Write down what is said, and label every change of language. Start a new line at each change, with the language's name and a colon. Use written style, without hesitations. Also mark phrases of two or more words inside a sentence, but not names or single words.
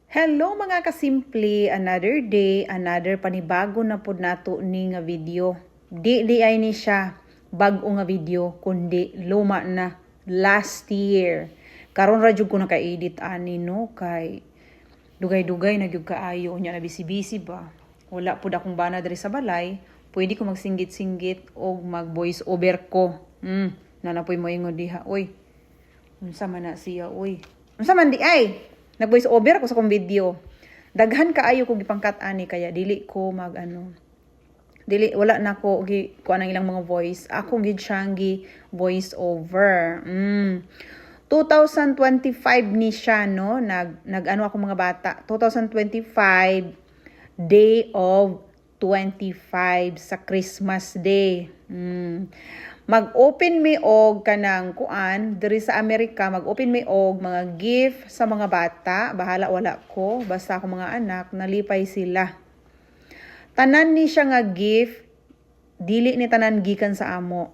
Cebuano: Hello mga kasimple,
English: another day,
Cebuano: another panibago na pod nato ni nga video. Di ay ni siya bag-o nga video, kundi luma na last year. Karon ra jud ko naka-edit ani no kay dugay-dugay na gyud kaayo nya na busy ba. Wala pud akong bana diri sa balay, pwede ko magsinggit-singgit o mag-
English: voice over
Cebuano: ko. Nanapoy mo ingon diha, oy. Unsa man na siya, oy. Unsa man di ay? Nag-
English: voice over
Cebuano: ako sa kong video. Daghan kaayo ko gipangkat ani kaya dili ko dili wala na ko kuan ang ilang mga voice. Ako gid siyang
English: voice over.
Cebuano: 2025 ni siya no nag-ano ako mga bata.
English: 2025 day of 25 sa Christmas day.
Cebuano: Mag-open me og kanang kuan diri sa Amerika, mag-open me og mga gift sa mga bata, bahala wala ko, basta ako mga anak nalipay sila. Tanan ni siya nga gift, dili ni tanan gikan sa amo.